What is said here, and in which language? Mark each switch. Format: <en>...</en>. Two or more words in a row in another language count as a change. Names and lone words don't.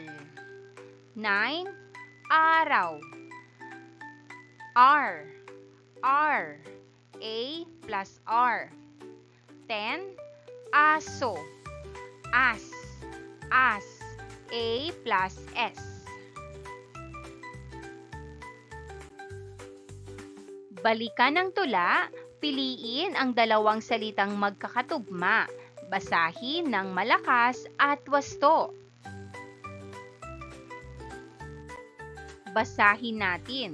<tl>9. Araw. R. R. A plus R. 10. aso, as, as, A plus S. Balikan ang tula, piliin ang dalawang salitang magkakatugma, basahin ng malakas at wasto. Basahin natin.</tl>